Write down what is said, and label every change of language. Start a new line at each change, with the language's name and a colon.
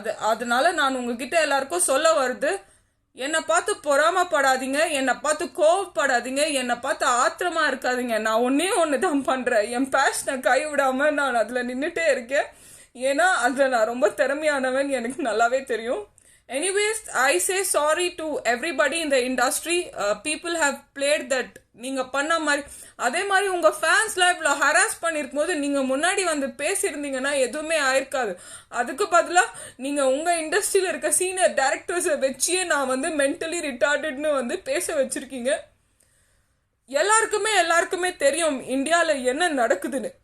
Tamil: அதனால நான் உங்ககிட்ட எல்லாருக்கும் சொல்ல வருது, என்னை பார்த்து பொறாமப்படாதீங்க, என்னை பார்த்து கோவப்படாதீங்க, என்னை பார்த்து ஆத்திரமா இருக்காதீங்க. நான் ஒன்று தான் பண்றேன். என் பேஷனை கைவிடாம நான் அதுல நின்றுட்டே இருக்கேன். ஏன்னா அதுல நான் ரொம்ப திறமையானவன், எனக்கு நல்லாவே தெரியும்.
English: Anyways, I say sorry to everybody in the industry. People have played that.
Tamil: நீங்க பண்ண மாதிரி அதே மாதிரி உங்க ஃபேன்ஸ்லாம் இவ்வளோ ஹராஸ் பண்ணிருக்கும் போது நீங்க முன்னாடி வந்து பேசியிருந்தீங்கன்னா எதுவுமே ஆயிருக்காது. அதுக்கு பதிலாக நீங்க உங்க இண்டஸ்ட்ரியில இருக்க சீனியர் டைரக்டர்ஸை வச்சியே நான் வந்து மென்டலி ரிட்டார்டட்னு வந்து பேச வச்சிருக்கீங்க. எல்லாருக்குமே தெரியும் இந்தியாவில் என்ன நடக்குதுன்னு.